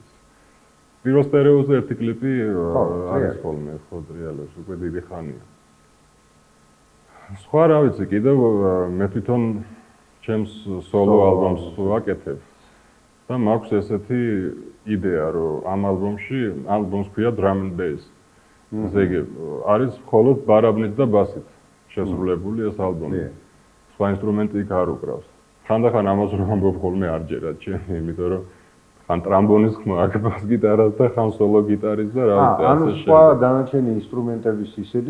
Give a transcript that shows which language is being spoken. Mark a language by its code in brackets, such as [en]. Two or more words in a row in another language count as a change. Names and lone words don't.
[ka] პირო სტერეოზე ერთი კლიპი არის ხოლმე, ხო, რეალებს უკვე დიდი ხანია. სხვა რა ვიცი, კიდევ მე თვითონ ჩემს სოლო ალბომს ვაკეთებ. და მაქვს ესეთი იდეა, რომ ამ ალბომს ქვია drum and bass. ზეგი არის მხოლოდ ბარაბნით და ბასით შესრულებული ეს ალბომი. სხვა ინსტრუმენტი იქ არ უკრავს. ხანდახან ამას რომ ამბობ ხოლმე არ ჯერათ ჩემი, იმიტომ რომ ხან ტრამბონის ხმა აქ ბას გიტარას და ხან სოლო გიტარის და რა ვიცი ანუ სხვა დანარჩენი ინსტრუმენტების ისინი